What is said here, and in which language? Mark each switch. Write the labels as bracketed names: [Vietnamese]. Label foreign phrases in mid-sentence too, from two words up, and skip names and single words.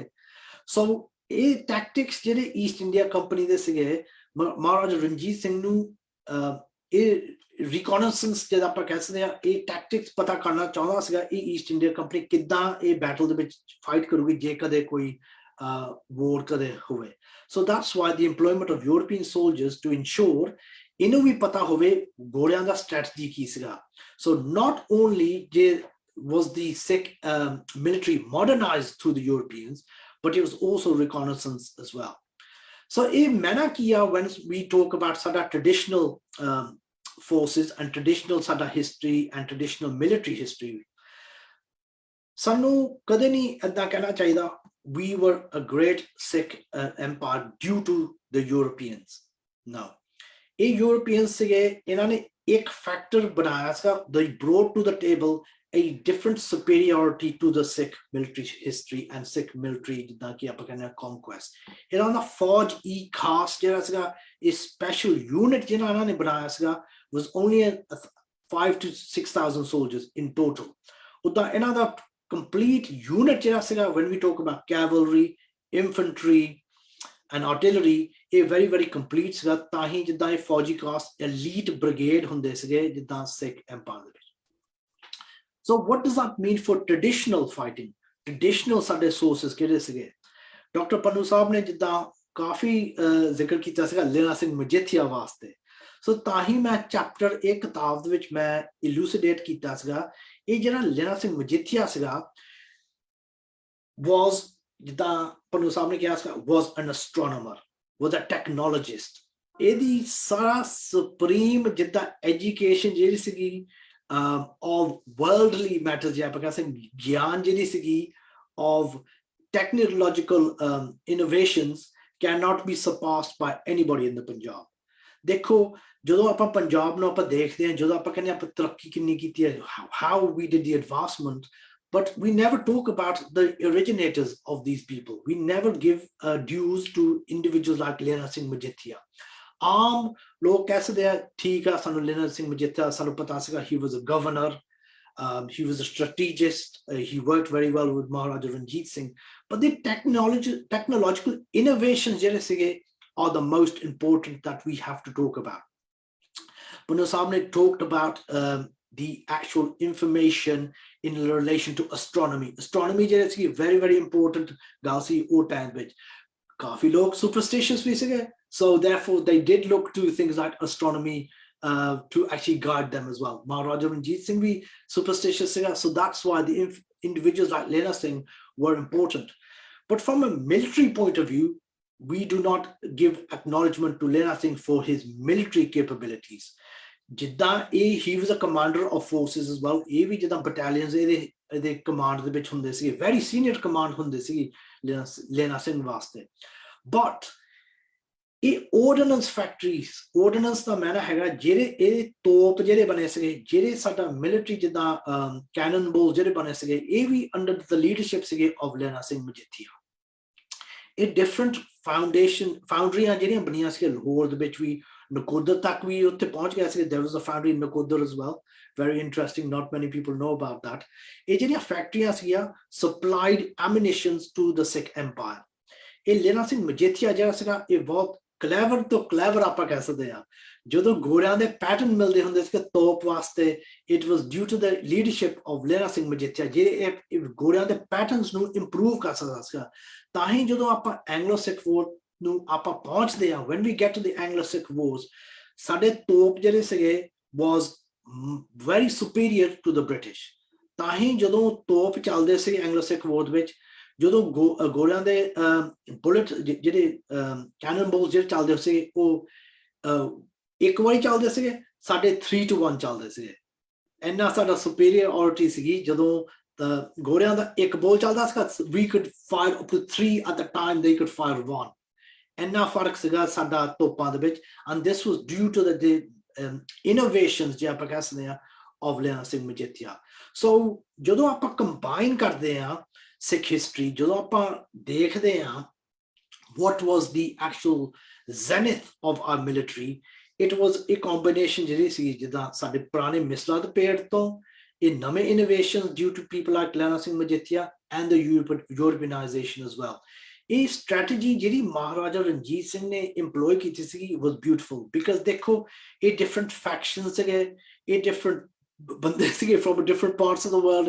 [Punjabi] ਸੋ ਇਹ ਟੈਕਟਿਕਸ ਜਿਹੜੇ ਈਸਟ ਇੰਡੀਆ ਕੰਪਨੀ ਦੇ ਸੀਗੇ, ਮਹਾਰਾਜਾ ਰਣਜੀਤ ਸਿੰਘ ਨੂੰ ਇਹ ਰਿਕੋਨੈਸੈਂਸ ਜਿਹੜਾ ਆਪਾਂ ਕਹਿ ਸਕਦੇ ਹਾਂ, ਇਹ ਟੈਕਟਿਕਸ ਪਤਾ ਕਰਨਾ ਚਾਹੁੰਦਾ ਸੀਗਾ ਇਹ ਈਸਟ ਇੰਡੀਆ ਕੰਪਨੀ ਕਿੱਦਾਂ ਇਹ ਬੈਟਲ ਦੇ ਵਿੱਚ ਫਾਈਟ ਕਰੂਗੀ ਜੇ ਕਦੇ ਕੋਈ war ਕਦੇ ਹੋਵੇ। [English] So that's why the employment of European soldiers to ensure [Punjabi] ਇਹਨੂੰ ਵੀ ਪਤਾ ਹੋਵੇ ਘੋੜਿਆਂ ਦਾ strategy ਕੀ ਸੀਗਾ। [English] So not only was the Sikh military modernized through the Europeans, but it was also reconnaissance as well. So [Punjabi] ਇਹ ਮੈਨਾ ਕੀਆ [English] when we talk about ਸਾਡਾ traditional forces and traditional ਸਾਡਾ history and traditional military history, [Punjabi] ਸਾਨੂੰ ਕਦੇ ਨਹੀਂ ਏਦਾਂ ਕਹਿਣਾ ਚਾਹੀਦਾ [English] we were a great Sikh empire due to the Europeans. No, [Punjabi] ਇਹ Europeans ਸੀਗੇ, ਇਹਨਾਂ ਨੇ ਇੱਕ ਫੈਕਟਰ ਬਣਾਇਆ ਸੀਗਾ, [English] they brought to the table a different superiority to the Sikh military history and Sikh military [Punjabi] ਜਿੱਦਾਂ ਕਿ ਆਪਾਂ ਕਹਿੰਦੇ ਹਾਂ [English] conquest। [Punjabi] ਇਹਨਾਂ ਦਾ ਫੌਜ ਖਾਸ ਜਿਹੜਾ ਸੀਗਾ, ਇਹ [English] special unit [Punjabi] ਜਿਹੜਾ ਇਹਨਾਂ ਨੇ ਬਣਾਇਆ ਸੀਗਾ [English] was only 5,000 to 6,000 soldiers in total। [Punjabi] ਉੱਦਾਂ ਇਹਨਾਂ ਦਾ [English] complete unit [Punjabi] ਜਿਹੜਾ ਸੀਗਾ [English] when we talk about cavalry, infantry and artillery, ਇਹ very very complete ਸੀਗਾ। [Punjabi] ਤਾਂ ਹੀ ਜਿੱਦਾਂ ਇਹ ਫੌਜੀ ਖਾਸ [English] elite brigade [Punjabi] ਹੁੰਦੇ ਸੀਗੇ ਜਿੱਦਾਂ Sikh Empire ਦੇ ਵਿੱਚ। [English] So what does that mean for traditional fighting? [Punjabi] Traditional ਸਾਡੇ sources ਕਿਹੜੇ ਸੀਗੇ? ਡਾਕਟਰ ਪੰਨੂ ਸਾਹਿਬ ਨੇ ਜਿੱਦਾਂ ਕਾਫੀ ਜ਼ਿਕਰ ਕੀਤਾ ਸੀਗਾ ਲੇਲਾ ਸਿੰਘ ਮਜੀਠੀਆ ਵਾਸਤੇ। ਸੋ ਤਾਂ ਹੀ ਮੈਂ ਚੈਪਟਰ ਇਹ ਕਿਤਾਬ ਦੇ ਵਿੱਚ ਮੈਂ ਇਲੂਸੀਡੇਟ ਕੀਤਾ ਸੀਗਾ ਇਹ ਜਿਹੜਾ ਲੇਲਾ ਸਿੰਘ ਮਜੀਠੀਆ ਸੀਗਾ was ਜਿੱਦਾਂ ਪੰਨੂ ਸਾਹਿਬ ਨੇ ਕਿਹਾ ਸੀਗਾ [English] was an astronomer, was a technologist। [Punjabi] ਇਹਦੀ ਸਾਰਾ ਸੁਪਰੀਮ ਜਿੱਦਾਂ ਐਜੂਕੇਸ਼ਨ ਜਿਹੜੀ ਸੀਗੀ [English] of worldly matters, [Punjabi] ਜੇ ਆਪਾਂ ਕਹਿੰਦੇ ਗਿਆਨ ਜਿਹੜੀ ਸੀਗੀ [English] of technological innovations cannot be surpassed by anybody in the Punjab। [Punjabi] ਦੇਖੋ ਜਦੋਂ ਆਪਾਂ ਪੰਜਾਬ ਨੂੰ ਆਪਾਂ ਦੇਖਦੇ ਹਾਂ, ਜਦੋਂ ਆਪਾਂ ਕਹਿੰਦੇ ਆਪਾਂ ਤਰੱਕੀ ਕਿੰਨੀ ਕੀਤੀ ਹੈ, [English] how we did the advancement, but we never talk about the originators of these people. We never give dues to individuals like Lena Singh Majithia। [Punjabi] ਆਮ ਲੋਕ ਕਹਿ ਸਕਦੇ ਆ ਠੀਕ ਆ ਸਾਨੂੰ ਲੇਨਾ ਸਿੰਘ ਮਜੀਠੀਆ ਸਾਨੂੰ ਪਤਾ ਸੀਗਾ [English] he was a governor, he was a strategist, he worked very well with Maharajah Ranjit Singh, but the technological innovations [Punjabi] ਜਿਹੜੇ ਸੀਗੇ [English] are the most important that we have to talk about। Pannu Sahab ne talked about the actual information in relation to astronomy। [Punjabi] Astronomy ਜਿਹੜੇ ਸੀ [English] very very important [Punjabi] ਗੱਲ ਸੀ ਉਹ ਟਾਈਮ ਵਿੱਚ। ਕਾਫੀ ਲੋਕ superstitious ਵੀ ਸੀਗੇ, [English] so therefore they did look to things like astronomy to actually guide them as well। Maharajah Ranjit Singh bhi superstitious siga, so that's why the individuals like Lena Singh were important। But from a military point of view, we do not give acknowledgement to Lena Singh for his military capabilities। Jidda he was a commander of forces as well, [Punjabi] ਇਹ ਵੀ ਜਿੱਦਾਂ battalions ਇਹਦੇ command ਦੇ ਵਿੱਚ ਹੁੰਦੇ ਸੀ, [English] very senior command [Punjabi] ਹੁੰਦੇ ਸੀ Lena Singh ਵਾਸਤੇ। But ਇਹ [English] ordnance factories, [Punjabi] ordnance ਦਾ ਮੈਨਾ ਹੈਗਾ ਜਿਹੜੇ ਇਹ ਤੋਪ ਜਿਹੜੇ ਬਣੇ ਸੀਗੇ, ਜਿਹੜੇ ਸਾਡਾ military ਜਿੱਦਾਂ [English] cannon balls [Punjabi] ਜਿਹੜੇ ਬਣੇ ਸੀਗੇ, ਇਹ ਵੀ [English] under the leadership [Punjabi] ਸੀਗੇ [English] of Lena Singh Majithia। [Punjabi] ਇਹ [English] different foundries [Punjabi] ਜਿਹੜੀਆਂ ਬਣੀਆਂ ਸੀਗੇ ਲਾਹੌਰ ਦੇ ਵਿੱਚ ਵੀ, ਨਕੋਦਰ ਤੱਕ ਵੀ ਉੱਥੇ ਪਹੁੰਚ ਗਿਆ ਸੀ। [English] there was a foundry in Nakodar as well, very interesting, not many people know about that। [Punjabi] ਇਹ ਜਿਹੜੀਆਂ ਫੈਕਟਰੀਆਂ ਸੀਗੀਆਂ [English] supplied ammunitions to the Sikh Empire। [Punjabi] ਇਹ ਲੇਨਾ ਸਿੰਘ ਮਜੀਠੀਆ ਜਿਹੜਾ ਸੀਗਾ ਇਹ ਬਹੁਤ ਕਲੈਵਰ ਤੋਂ ਕਲੈਵਰ ਆਪਾਂ ਕਹਿ ਸਕਦੇ ਆ। ਜਦੋਂ ਗੋਰਿਆਂ ਦੇ ਪੈਟਰਨ ਮਿਲਦੇ ਹੁੰਦੇ ਸੀ ਤੋਪ ਵਾਸਤੇ, [English] it was due to the leadership of [Punjabi] ਲਹਿਰਾ ਸਿੰਘ ਮਜੀਠੀਆ, ਜਿਹੜੇ ਇਹ ਗੋਰਿਆਂ ਦੇ ਪੈਟਰਨਸ ਨੂੰ ਇੰਪਰੂਵ ਕਰ ਸਕਦਾ ਸੀਗਾ। ਤਾਂ ਹੀ ਜਦੋਂ ਆਪਾਂ ਐਂਗਲੋ ਸਿੱਖ ਵੋਰ ਨੂੰ ਆਪਾਂ ਪਹੁੰਚਦੇ ਆ, [English] when we get to the Anglo Sikh wars, [Punjabi] ਸਾਡੇ ਤੋਪ ਜਿਹੜੇ ਸੀਗੇ [English] was very superior to the British। [Punjabi] ਤਾਂ ਹੀ ਜਦੋਂ ਤੋਪ ਚੱਲਦੇ ਸੀ ਐਂਗਲੋ ਸਿੱਖ ਵੋਰ ਵਿੱਚ, ਜਦੋਂ ਗੋਰਿਆਂ ਦੇ ਬੁਲਟ ਜਿਹੜੇ ਕੈਨਨ ਬੋਲਸ ਜਿਹੜੇ ਚੱਲਦੇ ਸੀ ਉਹ ਇੱਕ ਵਾਰੀ ਚੱਲਦੇ ਸੀਗੇ, ਸਾਡੇ 3 to 1 ਚੱਲਦੇ ਸੀਗੇ। ਇੰਨਾ ਸਾਡਾ ਸੁਪੀਰੀਅਰਿਟੀ ਸੀਗੀ। ਜਦੋਂ ਗੋਰਿਆਂ ਦਾ ਇੱਕ ਬੋਲ ਚੱਲਦਾ ਸੀਗਾ, [English] we could fire up to 3 at the time, they could fire 1। [Punjabi] ਇੰਨਾ ਫਰਕ ਸੀਗਾ ਸਾਡਾ ਤੋਪਾਂ ਦੇ ਵਿੱਚ। [English] and this was due to the innovations [Punjabi] ਜੇ ਆਪਾਂ ਕਹਿ ਸਕਦੇ ਆ of ਲਹਿਰਾ ਸਿੰਘ ਮਜੀਠੀਆ। ਸੋ ਜਦੋਂ ਆਪਾਂ ਕੰਬਾਈਨ ਕਰਦੇ ਆ ਸਿੱਖ ਹਿਸਟਰੀ, ਜਦੋਂ ਆਪਾਂ ਦੇਖਦੇ ਆ [English] what was the actual zenith of our military, it was a combination [Punjabi] ਜਿਹੜੀ ਸੀ ਜਿੱਦਾਂ ਸਾਡੇ ਪੁਰਾਣੇ ਮਿਸਲਾਂ ਦੇ ਪੀਰੀਅਡ ਤੋਂ ਇਹ ਨਵੇਂ [English] innovations due to people like [Punjabi] ਲਹਿਰਾ ਸਿੰਘ ਮਜੀਠੀਆ [English] and the Europeanization as well। [Punjabi] ਇਹ ਸਟ੍ਰੈਟਜੀ ਜਿਹੜੀ ਮਹਾਰਾਜਾ ਰਣਜੀਤ ਸਿੰਘ ਨੇ ਇੰਪਲੋਏ ਕੀਤੀ ਸੀ [English] was beautiful, because [Punjabi] ਦੇਖੋ ਇਹ [English] different factions [Punjabi] ਸੀਗੇ, ਇਹ different ਬੰਦੇ ਸੀਗੇ [English] from different parts of the world।